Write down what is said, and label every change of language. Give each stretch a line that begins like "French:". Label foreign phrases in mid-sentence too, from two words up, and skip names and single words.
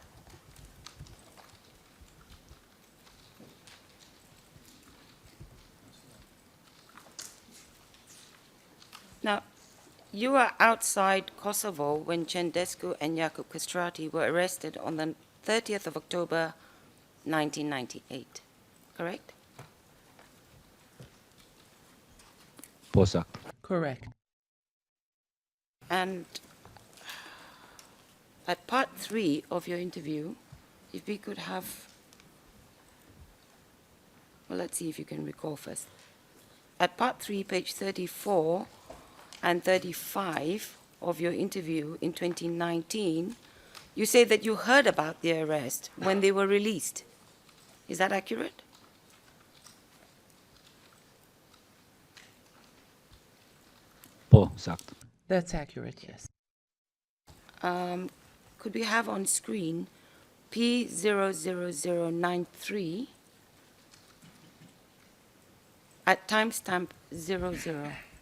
English: Now, you were outside Kosovo when Cendescu and Jakub Castrati were arrested on the 30th of October, 1998, correct?
Albanian: Po saktë.
English: Correct. And at part 3 of your interview, if we could have, well, let's see if you can recall first. At part 3, page 34 and 35 of your interview in 2019, you say that you heard about their arrest when they were released. Is that accurate?
Albanian: Po saktë.
English: That's accurate, yes. Could we have on screen P00093 at timestamp 0000?